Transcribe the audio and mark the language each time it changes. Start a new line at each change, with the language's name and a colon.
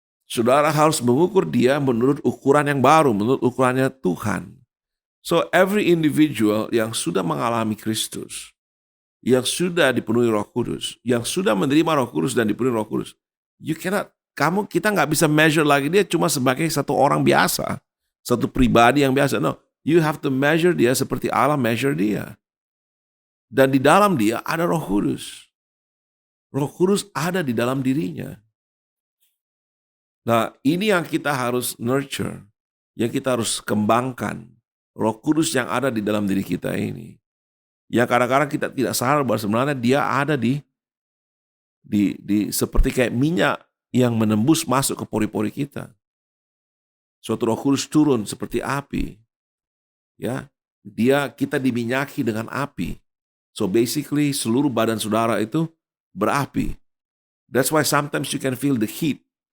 Indonesian: Saudara harus mengukur dia menurut ukuran yang baru, menurut ukurannya Tuhan.
English: So every individual
Indonesian: yang sudah mengalami Kristus, yang sudah dipenuhi Roh Kudus, yang sudah menerima Roh Kudus dan dipenuhi Roh Kudus, kita nggak bisa
English: measure
Indonesian: lagi dia cuma sebagai satu orang biasa, satu pribadi yang biasa.
English: No, you have to measure
Indonesian: dia seperti Allah
English: measure
Indonesian: dia. Dan di dalam dia ada Roh Kudus. Roh Kudus ada di dalam dirinya. Nah, ini yang kita harus nurture, yang kita harus kembangkan. Roh Kudus yang ada di dalam diri kita ini. Yang kadang-kadang kita tidak sadar bahwa sebenarnya dia ada di seperti kayak minyak yang menembus masuk ke pori-pori kita. Suatu Roh Kudus turun seperti api. Ya, kita diminyaki dengan api.
English: So basically
Indonesian: seluruh badan saudara itu berapi.
English: That's why sometimes you can feel the heat.